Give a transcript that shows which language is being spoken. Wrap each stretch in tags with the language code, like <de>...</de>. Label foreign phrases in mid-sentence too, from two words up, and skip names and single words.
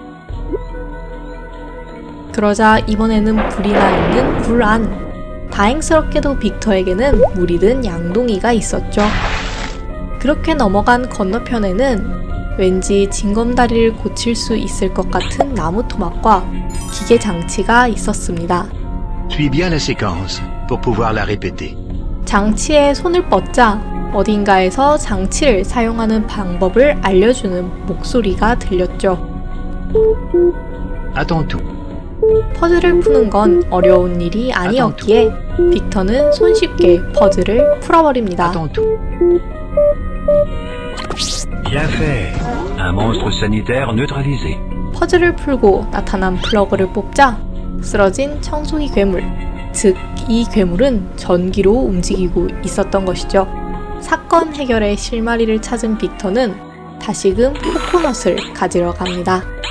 <ko>그러자 이번에는 불이 나 있는 굴 안. 다행스럽게도 빅터에게는 물이 든 양동이가 있었죠. 그렇게 넘어간 건너편에는 왠지 징검다리를 고칠 수 있을 것 같은 나무 토막과 기계 장치가 있었습니다.</ko> <fr>Suis bien la séquence pour pouvoir la répéter.</fr> <ko>장치에 손을 뻗자 어딘가에서 장치를 사용하는 방법을 알려주는 목소리가 들렸죠.</ko> <fr>Attends tout.</fr> <ko>퍼즐을 푸는 건 어려운 일이 아니었기에 빅터는 손쉽게 퍼즐을 풀어버립니다.</ko> <fr>Attends tout. Bien fait. Un monstre sanitaire neutralisé.</fr> <ko>퍼즐을 풀고 나타난 플러그를 뽑자 쓰러진 청소기 괴물, 즉 이 괴물은 전기로 움직이고 있었던 것이죠. 사건 해결의 실마리를 찾은 빅터는 다시금 코코넛을 가지러 갑니다.</ko>